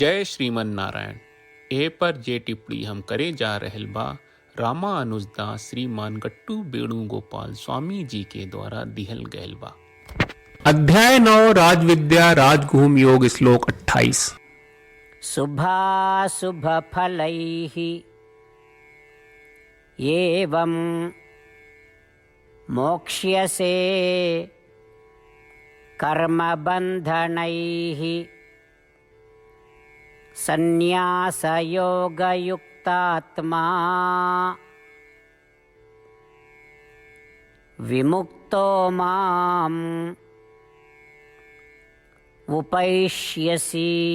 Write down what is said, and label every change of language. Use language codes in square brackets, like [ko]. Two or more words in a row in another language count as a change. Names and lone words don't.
[sa] जय श्रीमन नारायण। [bho] ए पर जे टिप्पणी हम करे जा रहल बा रामानुजदास श्रीमान गट्टू वेणुगोपाल स्वामी जी के द्वारा दिहल गयल बा। [sa] अध्याय 9 राजविद्या राजगुह्य योग श्लोक 28। शुभाशुभ फलैः एवं मोक्ष्यसे कर्मबन्धनैः संन्यासयोगयुक्तात्मा विमुक्तो माम् उपैष्यसि।